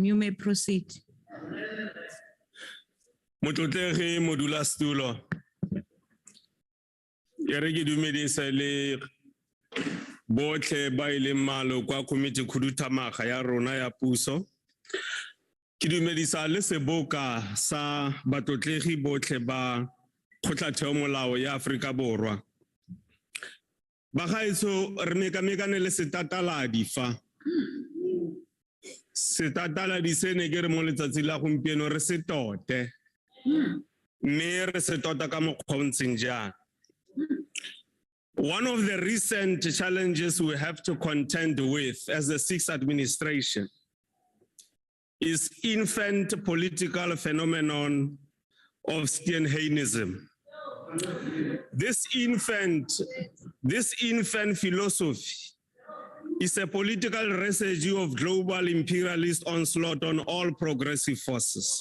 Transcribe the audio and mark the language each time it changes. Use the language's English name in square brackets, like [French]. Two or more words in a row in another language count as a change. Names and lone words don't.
[English] You may proceed. [Tswana] Motlotlegi modulasetulo. Ya re ke dumedisa le botlhe ba ile mmalo kwa komiti khuduthamaga ya rona ya puso. Ke dumedisa le seboka sa batlotlegi botlhe ba kgotlatheo molao ya Afrika Borwa. Bagaetso re mekamekane le setataladi fa. Setataladi se ne ke re mo letsatsi la gompieno re se tote. Mme re se tota ka mokgwa o ntseng jang. [English] One of the recent challenges we have to contend with as the sixth administration is infant political phenomenon of Steenheinism. This infant philosophy is a political residue of global imperialist onslaught on all progressive forces.